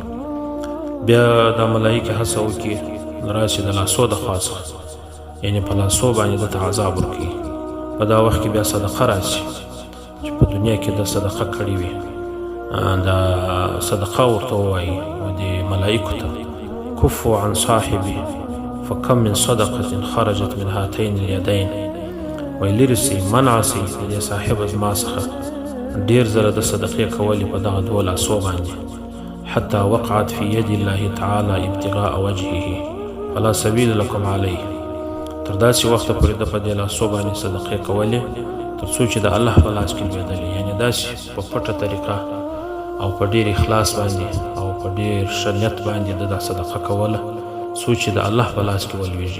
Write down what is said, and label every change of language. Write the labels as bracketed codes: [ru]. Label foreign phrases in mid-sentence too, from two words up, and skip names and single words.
[ps] بیا دا ملایکې هڅه وکړي راشي د لاسو د خوا څخه، یعنې په لاسو باندې ده ته عذاب ورکوي. په دا وخت کې بیا صدقه راشي، چې په دنیا کې د صدقه کړې وي، دا صدقه ورته ووایي دې ملایکو ته: [ar] کفو عن صاحبي فکم من صدقة خرجت من هاتین الیدین، [ps] وایي لرې سئ، منع سئ د دې صاحب زما څخه، ډېر زره د صدقې کولې په دغه دوو لاسو باندې، [ar] حتی وقعت فی ید الله تعالی ابتغاء وجهه، فلا سبیل لکم علیه. [ps] تر داسې وخته پورې د په دې لاسو باندې صدقې کولې تر څو چې د الله په لاس کې لوېدلې، یعنې داسې په پټه طریقه او په ډېر اخلاص باندې او په ډېر ښه نیت باندې د دا صدقه کوله څو چې د الله په لاس کې ولوېږي.